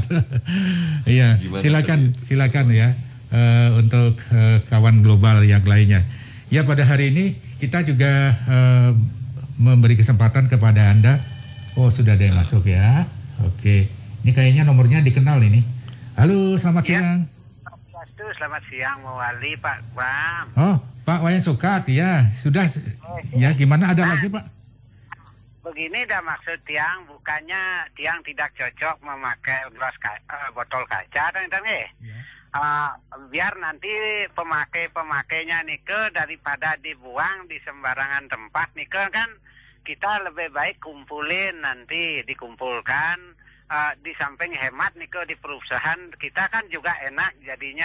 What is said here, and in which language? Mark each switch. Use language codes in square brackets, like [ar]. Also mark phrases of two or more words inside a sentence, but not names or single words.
[id] Iya, silakan ya untuk kawan global yang lainnya. Ya, pada hari ini kita juga memberi kesempatan kepada Anda. Oh, sudah ada yang masuk ya. Oke. Ini kayaknya nomornya dikenal ini. Halo, selamat siang. Selamat siang, Mawali, Pak Bram. Oh, Pak Wayan Sukat ya. Sudah ya, gimana ada lagi, Pak? Begini dah maksud Tiang, bukannya Tiang tidak cocok memakai botol kaca dan biar nanti pemakainya nike daripada dibuang di sembarangan tempat nike kan kita lebih baik kumpulin, nanti dikumpulkan di samping hemat nike di perusahaan kita kan juga enak jadinya.